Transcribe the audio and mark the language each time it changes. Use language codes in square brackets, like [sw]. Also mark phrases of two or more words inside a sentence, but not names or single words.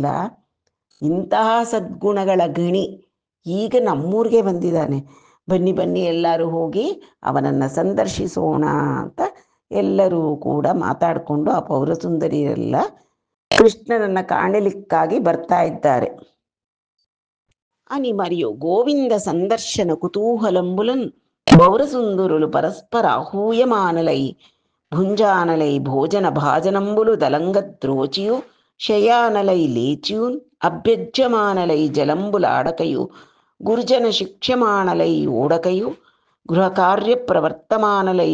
[kn] ಇಂತಹ ಸದ್ಗುಣಗಳ ಗಣಿ ಈಗ ನಮ್ಮೂರಿಗೆ ಬಂದಿದ್ದಾನೆ. ಬನ್ನಿ ಬನ್ನಿ ಎಲ್ಲರೂ ಹೋಗಿ ಅವನನ್ನು ಸಂದರ್ಶಿಸೋಣ ಅಂತ ಎಲ್ಲರೂ ಕೂಡ ಮಾತಾಡಿಕೊಂಡು ಆ ಪೌರಸುಂದರಿಯರೆಲ್ಲ ಕೃಷ್ಣನನ್ನು ಕಾಣಲಿಕ್ಕಾಗಿ ಬರ್ತಾ ಇದ್ದಾರೆ. [te] అని మరియు గోవింద సందర్శన కుతూహలంబులన్ పౌరసుందరులు పరస్పర ఆహూయమానలై భుంజానలై భోజన భాజనంబులు దలంగద్రోచియు శయానలై లేచియున్ అభ్యజ్యమానలై జలంబులాడకయు గుర్జన శిక్ష్యమానలై ఓడకయు గృహకార్య ప్రవర్తమానలై